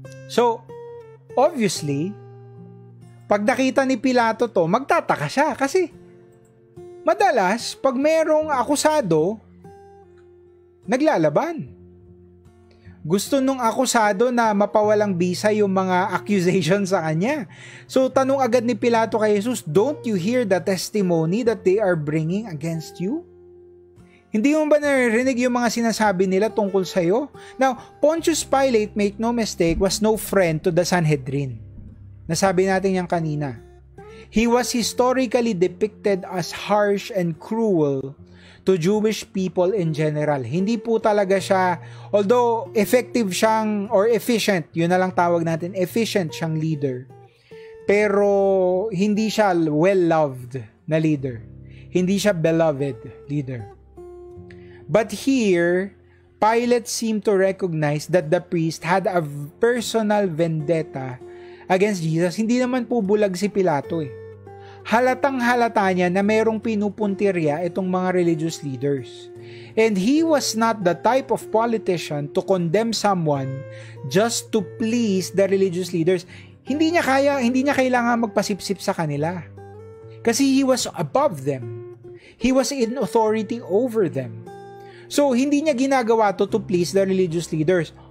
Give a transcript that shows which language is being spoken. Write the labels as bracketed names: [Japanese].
[Filipino] So, obviously, pag nakita ni Pilato to, magtataka siya kasi madalas, pag merong akusado, naglalaban. Gusto nung akusado na mapawalang bisa yung mga accusation sa kanya. [English] So, [Filipino] tanong agad ni Pilato kay Jesus, [English] don't you hear the testimony that they are bringing against you? [Filipino] Hindi mo ba naririnig yung mga sinasabi nila tungkol sa'yo? [English] Now, Pontius Pilate, make no mistake, was no friend to the Sanhedrin. [Filipino] Nasabi natin yan kanina. [English] He was historically depicted as harsh and cruel to Jewish people in general. [Filipino] Hindi po talaga siya, although effective siyang, or efficient, yun na lang tawag natin, efficient siyang leader. Pero hindi siya well-loved na leader. Hindi siya beloved leader. [English] But here, Pilate seemed to recognize that the priest had a personal vendetta against Jesus. [Filipino] Hindi naman po bulag si Pilato eh. Halatang halata niya na merong pinupuntirya itong mga religious leaders. [English] And he was not the type of politician to condemn someone just to please the religious leaders. [Filipino] Hindi niya kailangan magpasipsip sa kanila. Kasi [English] he was above them. He was in authority over them. So, [Filipino] hindi niya ginagawa [English] to please the religious leaders.